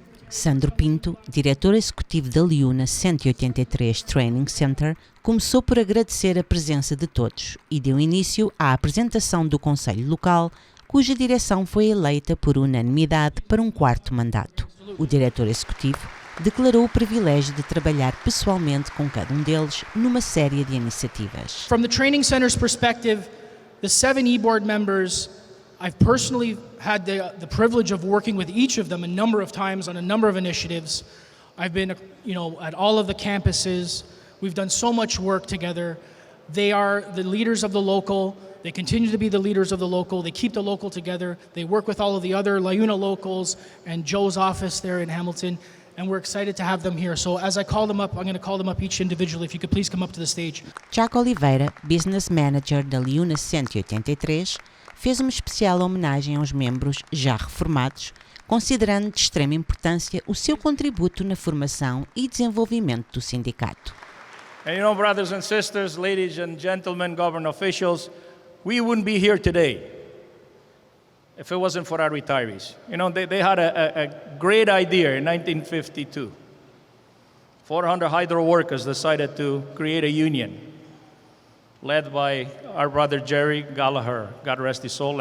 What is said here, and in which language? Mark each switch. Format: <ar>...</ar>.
<pt>Sandro Pinto, diretor executivo da LiUNA 183 Training Center, começou por agradecer a presença de todos e deu início à apresentação do Conselho Local, cuja direção foi eleita por unanimidade para um quarto mandato. O diretor executivo declarou o privilégio de trabalhar pessoalmente com cada um deles numa série de iniciativas.</pt> <en>From the Training Center's perspective, the 7 e-board members, I've personally had the privilege of working with each of them a number of times on a number of initiatives. I've been, at all of the campuses. We've done so much work together. They are the leaders of the local. They continue to be the leaders of the local. They keep the local together. They work with all of the other LiUNA locals and Joe's office there in Hamilton. And we're excited to have them here. So as I call them up, I'm going to call them up each individually. If you could please come up to the stage.</en> <pt>Jack Oliveira, Business Manager da LiUNA 183, fez uma especial homenagem aos membros já reformados, considerando de extrema importância o seu contributo na formação e desenvolvimento do sindicato.</pt> <en>And brothers and sisters, ladies and gentlemen, government officials, we wouldn't be here today if it wasn't for our retirees. They had a great idea in 1952. 400 hydro workers decided to create a union led by our brother Jerry Gallagher. God rest his soul.</en>